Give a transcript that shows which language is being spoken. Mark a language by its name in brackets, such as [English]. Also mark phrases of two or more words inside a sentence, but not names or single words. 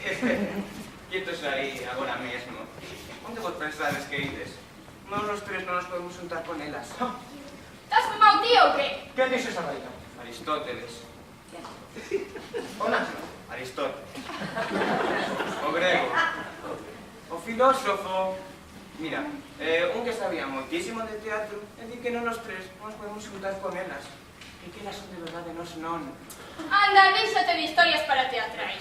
[Galician] Quietos aí agora mesmo. Onde vos pensades que podemos juntar con elas. Estás fumado, tío, o qué? [Spanish] ¿Qué dice esa vaina? [Galician] Aristóteles. O Nacho? Aristóteles. O grego. O filósofo. Mira, un que sabía moitísimo de teatro, é dicir que non os tres nos podemos juntar con elas. E que elas son de verdade, nos non. Anda, déxate de historias para teatrais.